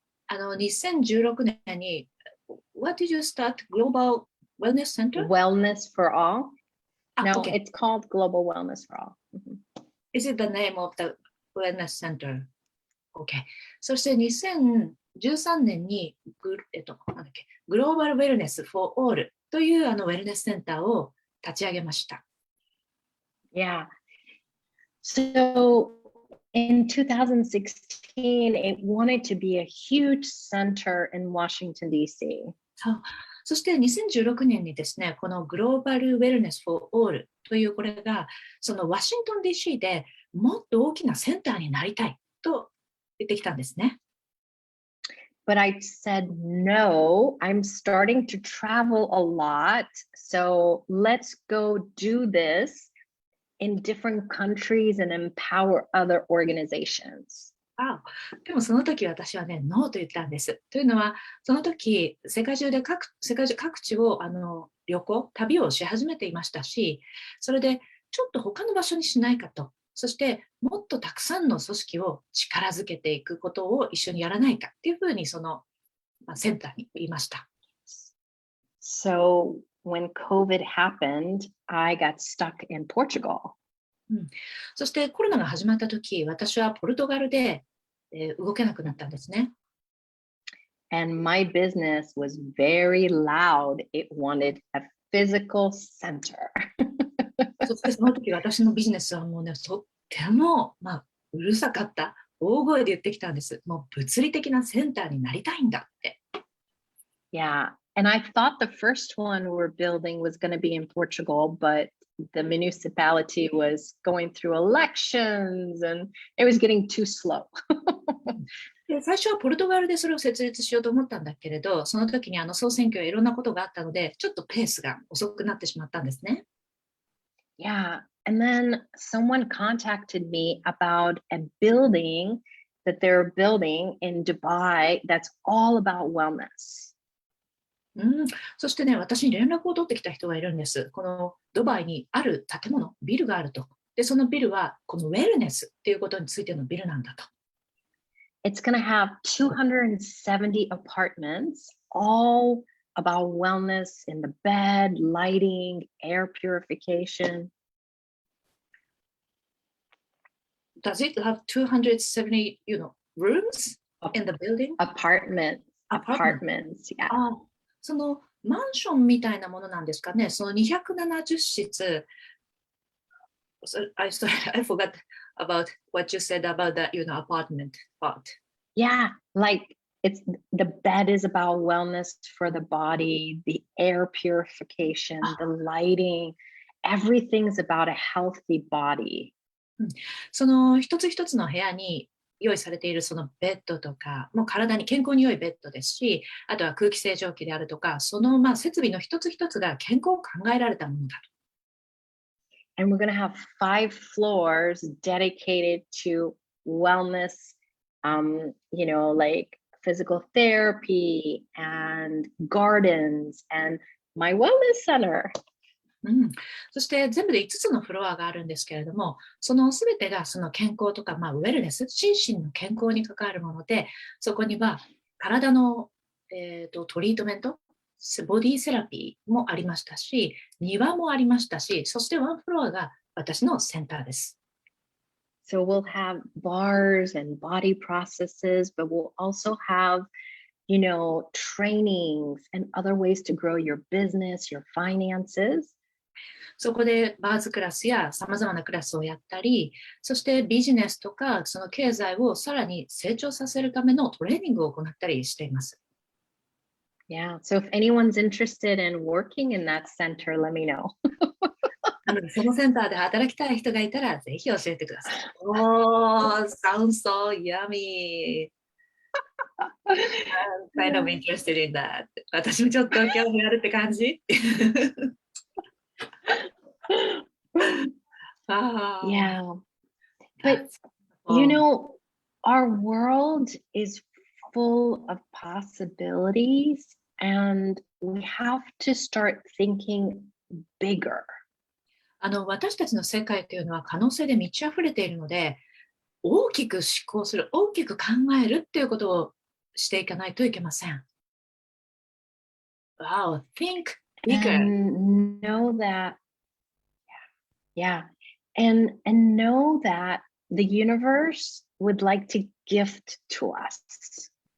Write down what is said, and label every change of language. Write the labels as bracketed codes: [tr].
[ja] 2016年に [en] What did you start? Global Wellness Center? Wellness for All? No, okay. It's called Global Wellness for All. Is it the name of the Wellness Center? Okay. [ja] そして2013年にグローバルウェルネス for All というウェルネスセンターを立ち上げました。 [en] Yeah. So in 2016, it wanted to be a huge center in Washington, D.C. [ja] そして2016年にですね、このグローバルウェルネス for All というこれが、そのワシントン DC でもっと大きなセンターになりたいと言ってきたんですね。 [en] But I said, no, I'm starting to travel a lot. So let's go do this in different countries and empower other organizations. [ja] でもその時私はね、ノーと言ったんです。というのは、その時、世界中各地を旅をし始めていましたし、それでちょっと他の場所にしないかと、そしてもっとたくさんの組織を力づけていくことを一緒にやらないかっていうふうにそのセンターに言いました。 [en] So when COVID happened, I got stuck in Portugal. [ja] そしてコロナが始まった時、私はポルトガルで動けなくなったんですね。 [en] And my business was very loud. It wanted a physical center. [ja] そしてその時私のビジネスはもうね、とっても、うるさかった。大声で言ってきたんです。もう物理的なセンターになりたいんだって。 [en] Yeah. And I thought the first one we're building was going to be in Portugal, but the municipality was going through elections and it was getting too slow. [ja] で最初はポルトガルでそれを設立しようと思ったんだけれど、その時に総選挙やいろんなことがあったので、ちょっとペースが遅くなってしまったんですね。 [en] Yeah. And then someone contacted me about a building that they're building in Dubai that's all about wellness. [ja] そしてね、私に連絡を取ってきた人がいるんです。このドバイにある建物、ビルがあると。で、そのビルはこのウェルネスっていうことについてのビルなんだと。 [en] It's going to have 270 apartments, all about wellness in the bed, lighting, air purification. Does it have 270, rooms in the building? Apartments, yeah. [ja] そのマンションみたいなものなんですかね。その270室。 [en] I forgot about what you said about that, apartment part. Yeah, like it's the bed is about wellness for the body, the air purification, the lighting, everything's about a healthy body. [ja] その一つ一つの部屋に用意されているそのベッドとか、もう体に健康に良いベッドですし、あとは空気清浄機であるとか、その設備の一つ一つが健康を考えられたものだと。 [en] And we're going to have 5 floors dedicated to wellness, like physical therapy and gardens and my wellness center. [ja] そして全部で5つのフロアがあるんですけれども、その全てがその健康とか、ウェルネス、心身の健康に関わるもので、そこには体の、トリートメント、ボディセラピーもありましたし、庭もありましたし、そしてワンフロアが私のセンターです。 [en] So we'll have bars and body processes, but we'll also have, trainings and other ways to grow your business, your finances. [ja] そこでバーズクラスや様々なクラスをやったり、そしてビジネスとかその経済をさらに成長させるためのトレーニングを行ったりしています。 [en] Yeah, so if anyone's interested in working in that center, let me know. [ja] なのでそのセンターで働きたい人がいたらぜひ教えてください。 [en] Oh, sounds so yummy. I'm kind of interested in that. [ja] 私もちょっと興味あるって感じ [en] Yeah, but our world is full of possibilities and we have to start thinking bigger. [ja] 私たちの世界というのは可能性で満ち溢れているので、大きく思考する、大きく考えるっていうことをしていかないといけません。 [en] Wow, think bigger. And know that, yeah, and know that the universe would like to gift to us.